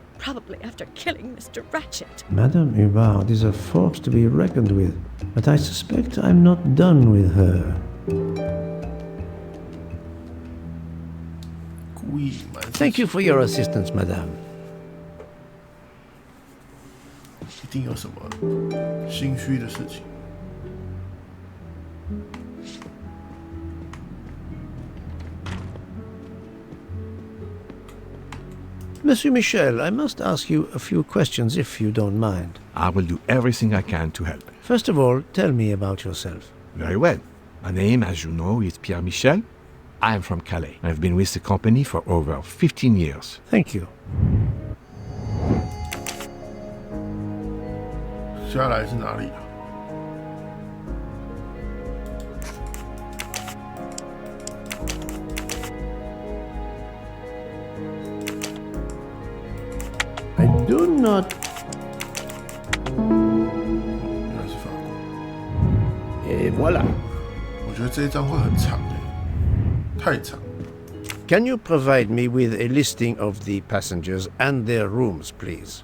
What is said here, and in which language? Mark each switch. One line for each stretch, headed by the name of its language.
English: Probably after killing Mr. Ratchet. Madame Hubbard is a force to be reckoned with, but I suspect I'm not done with her. Thank you for your assistance, madame.
Chinese: 一定有什么心虚的事情。
English: Monsieur Michel, I must ask you a few questions if you don't mind. I will do everything I can to help. First of all, tell me about yourself. Very well. My name, as you know, is Pierre Michel. I am from Calais. I've been with the company for over 15 years. Thank you.
Chinese: 下来是哪里啊？
English: I do not.
Chinese: 原来是法国。
French: Et voilà.
Chinese: 我觉得这一张会很长诶，太长。
English: Can you provide me with a listing of the passengers and their rooms, please?